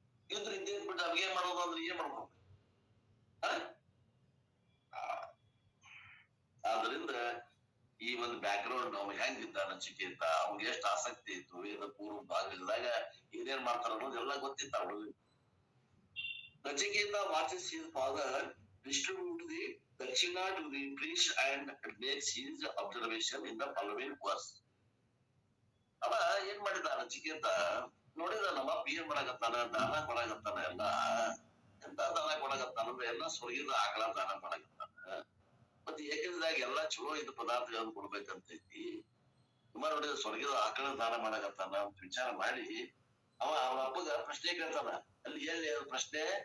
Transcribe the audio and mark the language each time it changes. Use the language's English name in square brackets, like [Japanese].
[Kannada] ಇದ್ರ ಇದೇನ್ ಬಿಟ್ಟು ಅಡ್ಗೆ ಮಾಡೋದು ಅಂದ್ರೆ ಏನ್ ಮಾಡ್ಬೇಕು? ಆದ್ರಿಂದ ಈ ಒಂದು ಬ್ಯಾಕ್ ಗ್ರೌಂಡ್ ನಾವು ಹೆಂಗಿದ್ದ ನಚಿಕೇತ, ಅವ್ನಿಗೆ ಎಷ್ಟು ಆಸಕ್ತಿ ಇತ್ತು, ವೇದ ಪೂರ್ವ ಭಾಗದಾಗ ಏನೇನ್ ಮಾಡ್ತಾರ ಅನ್ನೋದು ಎಲ್ಲ ಗೊತ್ತಿತ್ತ ಅವ್ರಿಗೆ. [English] Nachiketa watches his father distribute the dakshina to the priest and makes his observation in the following verse. [Kannada] ಅವ ಏನ್ ಮಾಡಿದ ನಚಿಕೇತ ನೋಡಿದ, ನಮ್ಮ ಏನ್ ಮಾಡಾಕತ್ತಾನ, ದಾನ ಕೊಡಾಕತ್ತಾನ. ಎಂತ ದಾನ ಕೊಡಾಕತ್ತಾನ ಅಂದ್ರೆ ಎಲ್ಲ ಸ್ವರ್ಗದ ಆಕಳ ದಾನ ಮಾಡಾಕತ್ತಾನ. ಮತ್ತೆ ಏಕದಾಗ ಎಲ್ಲಾ ಚಲೋ ಇದ್ದ ಪದಾರ್ಥಗಳನ್ನು ಕೊಡ್ಬೇಕಂತೈತಿ. ಸುಮಾರು ನೋಡಿದ ಸ್ವರ್ಗದ ಆಕಳ ದಾನ ಮಾಡಾಕತ್ತಾನ ಅಂತ ವಿಚಾರ ಮಾಡಿ ಅವನ ಅಪ್ಪಗ ಪ್ರಶ್ನೆ ಕೇಳ್ತಾನ. ಅಲ್ಲಿ ಎಲ್ಲಿ ಪ್ರಶ್ನೆ?